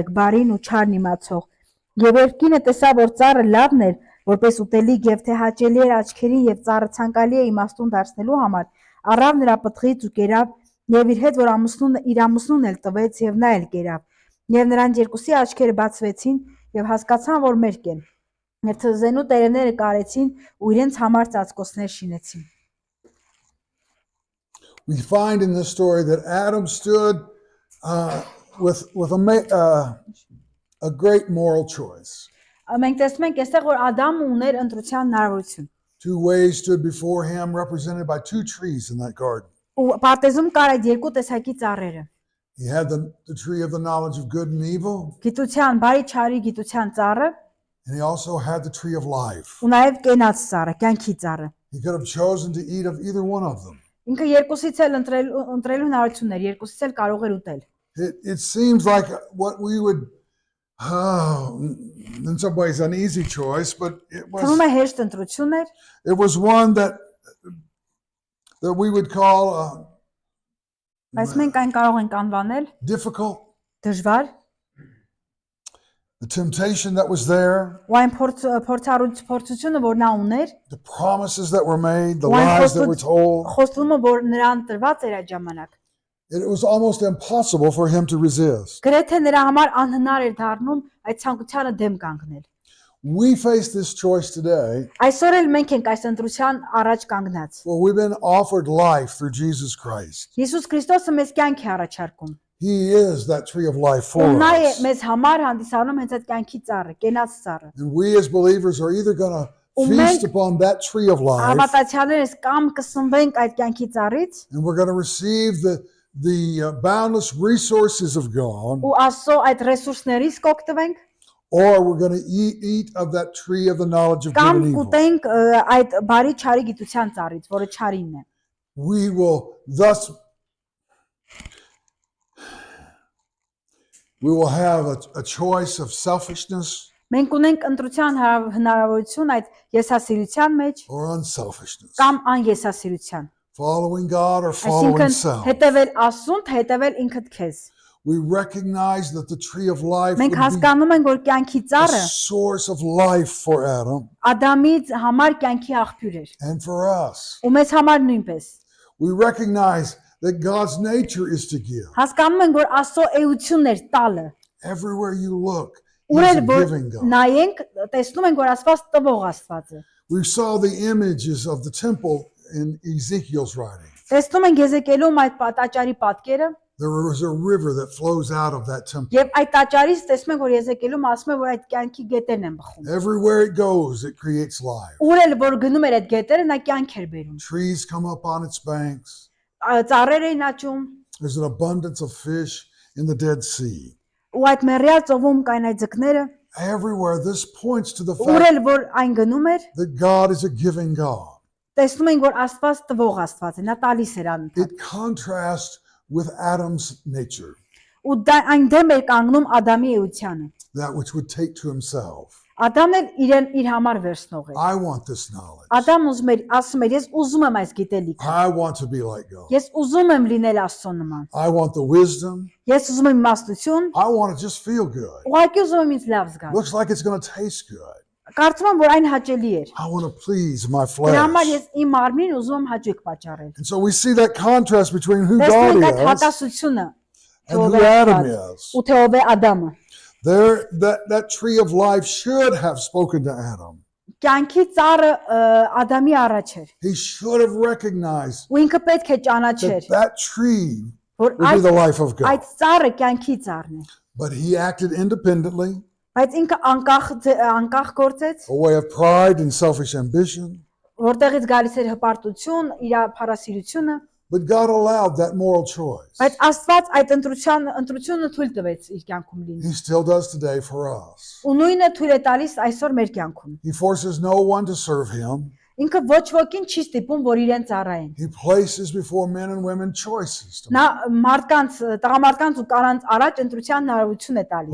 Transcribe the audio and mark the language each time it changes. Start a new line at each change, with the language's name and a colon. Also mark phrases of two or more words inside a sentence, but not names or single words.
Armenian: բարին ու չարն իմացող։ Եվ երկինը տեսա, որ ծառը լավն էր, որպես ուտելիք եւ թե հաճելի էր աչքերին եւ ծառը ցանկալի է իմաստուն դարձնելու համար, առավ նրա պտղից ու կերավ եւ իր հետ, որ իր ամուսնուն էլ տվեց եւ նա էլ կերավ։ Եվ նրանց երկուսի աչքերը բացվեցին եւ հասկացան, որ մերկ են։ Եվ թզենու տերևները կարեցին ու իրենց համար ծածկոցներ շինեցին։
English: We find in this story that Adam stood with a great moral choice.
Armenian: Մենք տեսնում ենք այստեղ, որ Ադամը ուներ ընտրության հնարավորություն։
English: Two ways stood before him, represented by two trees in that garden.
Armenian: Ու պարտեզում կար այդ երկու տեսակի ծառերը։
English: He had the tree of the knowledge of good and evil,
Armenian: Գիտության, բարի չարի գիտության ծառը,
English: and he also had the tree of life.
Armenian: ու նաև կենաց ծառը, կյանքի ծառը։
English: He could have chosen to eat of either one of them.
Armenian: Ինքը երկուսից էլ ընտրելու հնարավորություն էր, երկուսից էլ կարող էր ուտել։
English: It seems like what we would, in some ways, an easy choice, but
Armenian: Թվում է հեշտ ընտրություն էր,
English: it was one that we would call
Armenian: բայց մենք այն կարող ենք անվանել
English: difficult.
Armenian: դժվար,
English: The temptation that was there,
Armenian: ու այն փորձությունը, որ նա ուներ,
English: the promises that were made, the
Armenian: ու այն
English: lies that were told,
Armenian: խոստումը, որ նրան տրված էր այդ ժամանակ։
English: it was almost impossible for him to resist.
Armenian: Գրեթե նրա համար անհնար էր դառնում այդ ցանկությանը դեմ կանգնել։
English: We face this choice today,
Armenian: Այսօր էլ մենք ենք այս ընտրության առաջ կանգնած։
English: for we've been offered life through Jesus Christ.
Armenian: Հիսուս Քրիստոսը մեզ կյանք է առաջարկում։
English: He is that tree of life for
Armenian: Ու նա է
English: us.
Armenian: մեզ համար հանդիսանում հենց այդ կյանքի ծառը, կենաց ծառը։
English: And we as believers are either going to feast upon that tree of life,
Armenian: Հավատացյալներս կամ կսնվենք այդ կյանքի ծառից
English: and we're going to receive the boundless resources of God,
Armenian: ու Աստծո այդ ռեսուրսներից կօգտվենք
English: or we're going to eat of that tree of the knowledge of good
Armenian: կամ
English: and evil.
Armenian: կուտենք այդ բարի չարի գիտության ծառից, որը չարինն է։
English: We will thus have a choice of selfishness
Armenian: Մենք ունենք ընտրության հնարավորություն այդ եսասիրության մեջ
English: or unselfishness,
Armenian: կամ անեսասիրության։
English: following God or following
Armenian: Այսինքն
English: self.
Armenian: հետևել Աստծուն, թե հետևել ինքդ քեզ։
English: We recognize that the tree of life
Armenian: Մենք
English: would be
Armenian: հասկանում ենք, որ կյանքի
English: a
Armenian: ծառը
English: source of life for Adam
Armenian: Ադամից համար կյանքի աղբյուր էր։
English: and for us.
Armenian: Ու մեզ համար նույնպես։
English: We recognize that God's nature is to give.
Armenian: Հասկանում ենք, որ Աստծո էությունն էր տալը։
English: Everywhere you look, He's
Armenian: Ուրել
English: a
Armenian: որ
English: giving God.
Armenian: նայենք, տեսնում ենք, որ Աստված տվող Աստված է։
English: We saw the images of the temple in Ezekiel's writing.
Armenian: Տեսնում ենք Եզեկիելում այդ տաճարի պատկերը
English: There was a river that flows out of that temple.
Armenian: եւ այդ տաճարից տեսնում ենք որ Եզեկիելում ասում է որ այդ կյանքի գետերն են բխում։
English: Everywhere it goes, it creates life.
Armenian: Ուր էլ որ գնում էր այդ գետերը նա կյանք էր բերում։
English: Trees come up on its banks.
Armenian: Ծառեր էին աճում
English: There's an abundance of fish in the Dead Sea.
Armenian: ու այդ մեռյալ ծովում կային այդ ձկները։
English: Everywhere, this points to the
Armenian: Ուր
English: fact
Armenian: էլ որ այն գնում էր
English: that God is a giving God.
Armenian: տեսնում ենք որ Աստված տվող Աստված է, նա տալիս էր անընդհատ։
English: It contrasts with Adam's nature,
Armenian: Ու դա այն դեմ էր կանգնում Ադամի էությանը։
English: that which would take to himself.
Armenian: Ադամն էլ իրեն իր համար վերցնող էր։
English: I want this knowledge.
Armenian: Ադամն ուզում էր, ասում էր, ես ուզում եմ այս գիտելիքը։
English: I want to be like God.
Armenian: Ես ուզում եմ լինել Աստծո նման։
English: I want the wisdom.
Armenian: Ես ուզում եմ իմաստություն,
English: I want to just feel good.
Armenian: ուղղակի ուզում եմ ինձ լավ զգալ։
English: Looks like it's going to taste good.
Armenian: Կարծում եմ, որ այն հաճելի էր։
English: I want to please my
Armenian: Դրա համար
English: flesh.
Armenian: ես իմ մարմինին ուզում եմ հաճույք պատճառել։
English: And so we see that contrast between who
Armenian: Տեսնում
English: God
Armenian: ենք այդ
English: is
Armenian: հակասությունը
English: and who Adam is.
Armenian: ու թե ով է Ադամը։
English: There, that tree of life should have spoken to Adam.
Armenian: Կյանքի ծառը Ադամի առաջ էր։
English: He should have recognized
Armenian: Ու ինքը պետք է ճանաչեր,
English: that tree
Armenian: որ
English: would be the life of God.
Armenian: այդ ծառը կյանքի ծառն է։
English: But he acted independently,
Armenian: Բայց ինքը անկախ գործեց,
English: a way of pride and selfish ambition.
Armenian: որտեղից գալիս էր հպարտություն, իր փառասիրությունը,
English: But God allowed that moral choice.
Armenian: բայց Աստված այդ ընտրությունը թույլ տվեց իր կյանքում լինի։
English: He still does today for us.
Armenian: Ու նույնը թույլ է տալիս այսօր մեր կյանքում։
English: He forces no one to serve him.
Armenian: Ինքը ոչ ոքին չի ստիպում, որ իրեն ծառայեն։
English: He places before men and women choices to
Armenian: Նա մարդկանց, տղամարդկանց ու կանանց առաջ ընտրության հնարավորություն է տալիս։